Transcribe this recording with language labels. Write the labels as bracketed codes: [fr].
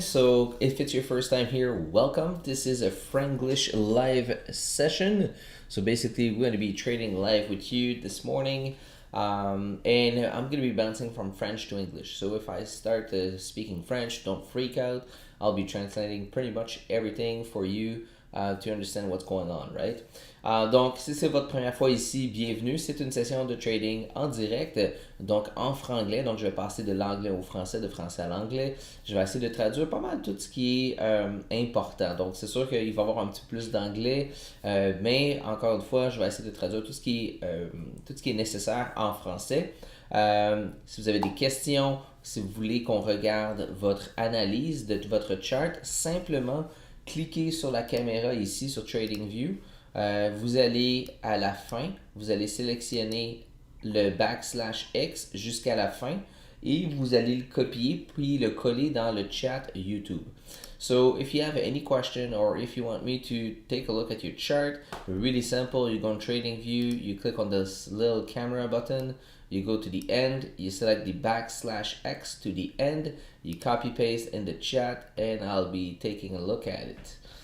[en] So, if it's your first time here, welcome. This is a Franglish live session. So, basically, we're going to be trading live with you this morning. And I'm going to be bouncing from French to English. So, if I start speaking French, don't freak out. I'll be translating pretty much everything for you to understand what's going on, right? [fr] Donc, si c'est votre première fois ici, bienvenue. C'est une session de trading en direct, donc en franglais. Donc, je vais passer de l'anglais au français, de français à l'anglais. Je vais essayer de traduire pas mal tout ce qui est important. Donc, c'est sûr qu'il va y avoir un petit peu plus d'anglais, mais encore une fois, je vais essayer de traduire tout ce qui est nécessaire en français. Si vous avez des questions, si vous voulez qu'on regarde votre analyse de votre chart, simplement cliquez sur la caméra ici sur TradingView. Vous allez à la fin, vous allez sélectionner le \X jusqu'à la fin et vous allez le copier puis le coller dans le chat YouTube. [en] So if you have any question or if you want me to take a look at your chart, really simple. You go on TradingView, you click on this little camera button, you go to the end, you select the \X to the end, you copy paste in the chat, and I'll be taking a look at it.